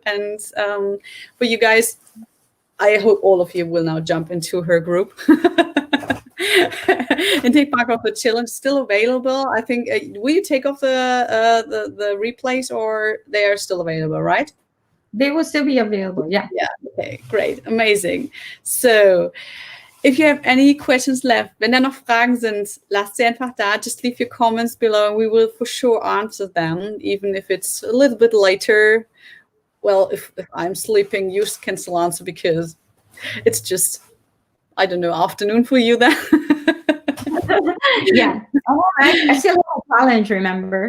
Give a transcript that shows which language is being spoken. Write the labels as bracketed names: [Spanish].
[English] And for you guys, I hope all of you will now jump into her group and take part of the challenge. Still available. I think, will you take off the replays, or they are still available, right? They will still be available. Yeah. Yeah. Okay, great. Amazing. So, if you have any questions left, [German] wenn da noch Fragen sind, lasst sie einfach da. [English] Just leave your comments below and we will for sure answer them, even if it's a little bit later. Well, if I'm sleeping, you can still answer because it's just, I don't know, afternoon for you then. Yeah. Oh, I still have a challenge, remember?